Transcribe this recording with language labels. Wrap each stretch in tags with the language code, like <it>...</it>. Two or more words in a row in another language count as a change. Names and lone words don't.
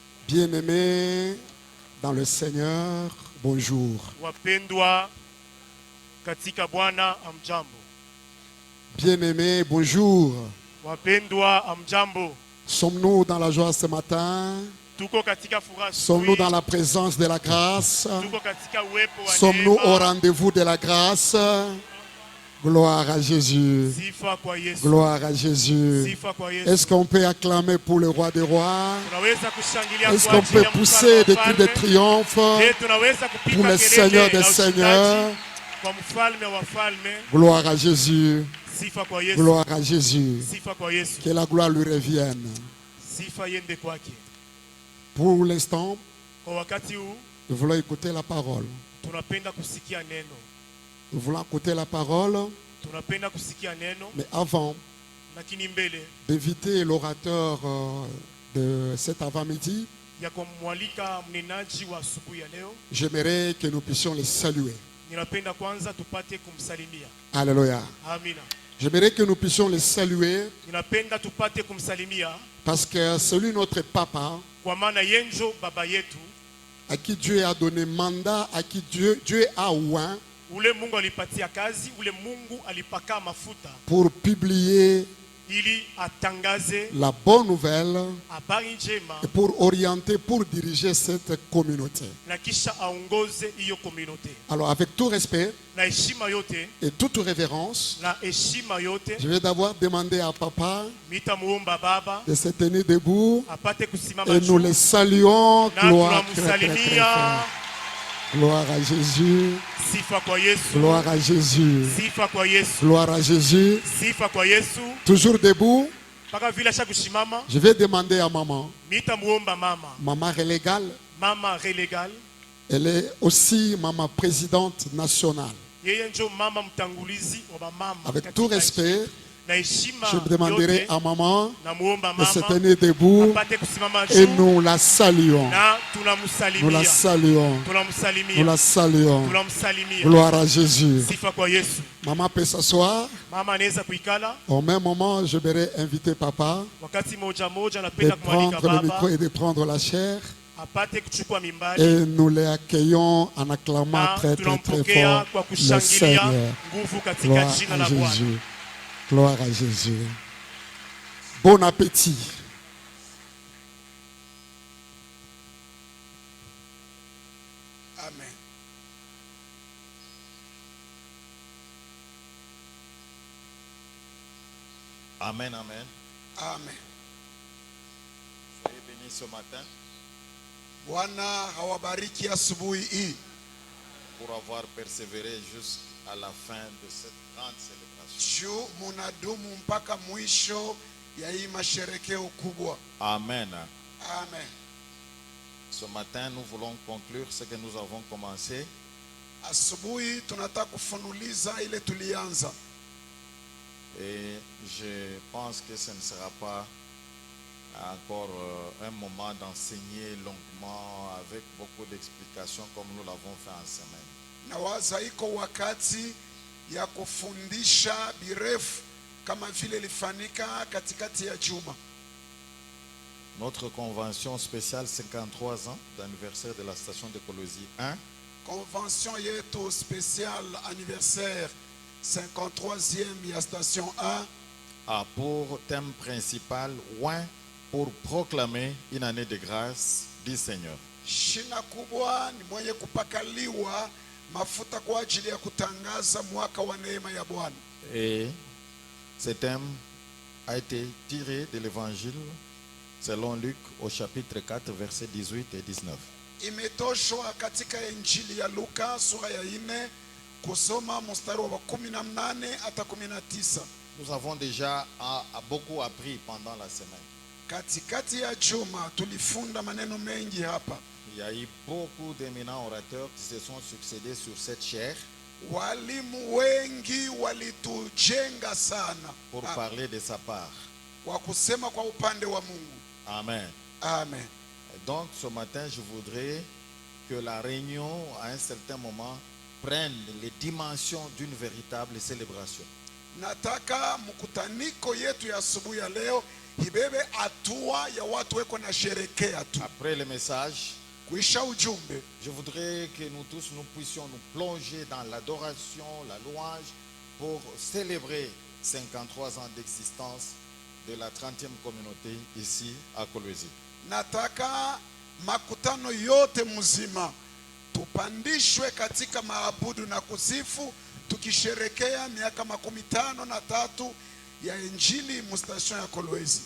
<fr>Bien-aimés dans le Seigneur, bonjour.</fr> <sw>Wapendwa katika Bwana, amjambo.</sw> <fr>Bien-aimés, bonjour.</fr> <sw>Wapendwa, amjambo.</sw> <fr>Sommes-nous dans la joie ce matin?</fr> <sw>Tuko katika furaha.</sw> <fr>Sommes-nous dans la présence de la grâce?</fr> <sw>Tuko katika uwepo wa</sw> <fr>Sommes-nous au</fr> <sw>neema.</sw> <fr>rendez-vous de la grâce? Gloire à Jésus.</fr> <sw>Sifa kwa Yesu.</sw> <fr>Gloire à Jésus.</fr> <sw>Sifa kwa Yesu.</sw> <fr>Est-ce qu'on peut acclamer pour le roi des rois?</fr> <sw>Tunaweza kushangilia</sw> <fr>Est-ce</fr> <sw>kwa</sw> <fr>qu'on peut</fr> <sw>ajili ya</sw> <fr>pousser des cris de</fr> <sw>mfalme.</sw> <fr>triomphe</fr> <sw>Je, tunaweza kupiga</sw> <fr>pour le</fr> <sw>kelele</sw> <fr>Seigneur des</fr> <sw>na ushindaji</sw> <fr>Seigneurs?</fr> <sw>kwa mfalme wa falme.</sw> <fr>Gloire à Jésus.</fr> <sw>Sifa kwa Yesu.</sw> <fr>Gloire à Jésus.</fr> <sw>Sifa kwa Yesu.</sw> <fr>Que la gloire lui revienne.</fr> <sw>Sifa yende kwake.</sw> <fr>Pour l'instant,</fr> <sw>Kwa wakati huu</sw> <fr>nous voulons écouter la parole.</fr> <sw>tunapenda kusikia neno.</sw> <fr>Nous voulons écouter la parole,</fr> <sw>Tunapenda kusikia neno,</sw> <fr>mais avant</fr> <sw>lakini mbele</sw> <fr>d'inviter l'orateur de cet avant-midi,</fr> <sw>ya kumwalika mnenaji wa asubuhi ya leo,</sw> <fr>j'aimerais que nous puissions les saluer.</fr> <sw>ninapenda kwanza tupate kumsalimia.</sw> <fr>Alléluia.</fr> <sw>Amina.</sw> <fr>J'aimerais que nous puissions les saluer</fr> <sw>Ninapenda tupate kumsalimia</sw> <fr>parce que celui notre papa,</fr> <sw>kwa maana yenjo baba yetu,</sw> <fr>à qui Dieu a donné mandat, à qui Dieu a oint</fr> <sw>ule Mungu alipatia kazi, ule Mungu alipaka mafuta</sw> <fr>pour publier</fr> <sw>ili atangaze</sw> <fr>la bonne nouvelle</fr> <sw>habari njema</sw> <fr>et pour orienter, pour diriger cette communauté.</fr> <sw>na kisha aongoze hiyo community.</sw> <fr>Alors avec tout respect</fr> <sw>Na heshima yote,</sw> <fr>et toute révérence,</fr> <sw>na heshima yote,</sw> <fr>je vais d'abord demander à papa</fr> <sw>mitamuomba baba</sw> <fr>de se tenir debout</fr> <sw>apate kusimama</sw> <fr>et nous les saluons.</fr> <sw>na</sw> <fr>Gloire, très, très, très,</fr> <sw>tunamsalimia.</sw> <fr>fort. Gloire à Jésus.</fr> <sw>Sifa kwa Yesu.</sw> <fr>Gloire à Jésus.</fr> <sw>Sifa kwa Yesu.</sw> <fr>Gloire à Jésus.</fr> <sw>Sifa kwa Yesu.</sw> <fr>Toujours debout,</fr> <sw>Paka vile asha kushimama,</sw> <fr>je vais demander à maman.</fr> <sw>mitamuomba mama.</sw> <fr>Maman relégale,</fr> <sw>Mama relégal.</sw> <fr>elle est aussi maman présidente nationale.</fr> <sw>Yeye njo mama mtangulizi wa mama.</sw> <fr>Avec tout respect,</fr> <sw>na heshima</sw> <fr>je demanderai</fr> <sw>yote,</sw> <fr>à maman</fr> <sw>namuomba</sw> <fr>de se</fr> <sw>mama</sw> <fr>tenir debout</fr> <sw>apate kusimama</sw> <fr>et</fr> <sw>juu</sw> <fr>nous la saluons.</fr> <sw>na</sw> <fr>Nous la</fr> <sw>tunamsalimia.</sw> <fr>saluons. Nous</fr> <sw>Tunamsalimia.</sw> <fr>la saluons.</fr> <sw>Tunamsalimia.</sw> <fr>Gloire à Jésus.</fr> <sw>Sifa kwa Yesu.</sw> <fr>Maman peut s'asseoir.</fr> <sw>Mama anaweza kuikala.</sw> <fr>Au même moment, je vais inviter papa</fr> <sw>Wakati moja moja</sw> <fr>de</fr> <sw>napenda kumwalika</sw> <fr>prendre le micro</fr> <sw>baba</sw> <fr>et de prendre la chair.</fr> <sw>apate kuchukua mimbali</sw> <fr>Et nous les accueillons en acclamant</fr> <sw>na</sw> <fr>très, très, très</fr> <sw>tunampokea</sw> <fr>fort</fr> <sw>kwa</sw> <fr>le</fr> <sw>kushangilia</sw> <fr>Seigneur.</fr> <sw>nguvu katika</sw> <fr>Gloire</fr> <sw>jina</sw> <fr>à</fr> <sw>la Bwana.</sw> <fr>Jésus. Gloire à Jésus. Bon appétit. Amen. Amen, amen. Amen. Soyez bénis ce matin</fr> <sw>Bwana hawabariki asubuhi hii</sw> <fr>pour avoir persévéré jusqu'à la fin de cette grande célébration.</fr> <sw>juu munadumu mpaka mwisho ya hii masherekeo kubwa. Amen. Amen.</sw> <fr>Ce matin, nous voulons conclure ce que nous avons commencé.</fr> <sw>Asubuhi tunataka kufunuliza ile tulianza,</sw> <fr>Et je pense que ce ne sera pas encore un moment d'enseigner longuement avec beaucoup d'explications comme nous l'avons fait en semaine.</fr> <sw>na waza iko wakati ya kufundisha birefu kama vile ilifanyika katikati ya juma.</sw> <fr>Notre convention spéciale 53 ans d'anniversaire de la station de Colosie 1</fr> <sw>Convention yetu special anniversaire 53e ya station 1</sw> <fr>a pour thème principal Oint pour proclamer une année de grâce du Seigneur.</fr> <sw>shina kubwa ni mwenye kupakaliwa mafuta kwa ajili ya kutangaza mwaka wa neema ya Bwana.</sw> <fr>Et ce thème a été tiré de l'évangile selon Luc au chapitre 4 versets 18 et 19.</fr> <sw>Imetoshwa katika Injili ya Luka sura ya 4 kusoma mstari wa 18 hata 19.</sw> <fr>Nous avons déjà beaucoup appris pendant la semaine.</fr> <sw>Katikati ya juma tulifunda maneno mengi hapa.</sw> <fr>Il y a eu beaucoup d'éminents orateurs qui se sont succédés sur cette chaire</fr> <sw>Walimu wengi walitujenga sana</sw> <fr>pour parler de sa part.</fr> <sw>kwa kusema kwa upande wa Mungu. Amen. Amen.</sw> <fr>Et donc ce matin, je voudrais que la réunion, à un certain moment, prenne les dimensions d'une véritable célébration.</fr> <sw>Nataka mkutaniko yetu ya asubuhi ya leo ibebe hatua ya watu weko na sherekea tu.</sw> <fr>Après le message,</fr> <sw>Kuisha ujumbe,</sw> <fr>je voudrais que nous tous nous puissions nous plonger dans l'adoration, la louange pour célébrer 53 ans d'existence de la 30e communauté ici à Kolwezi.</fr> <sw>nataka makutano yote mzima tupandishwe katika maabudu na kusifu tukisherekea miaka 53 ya injili mustation ya Kolwezi.</sw>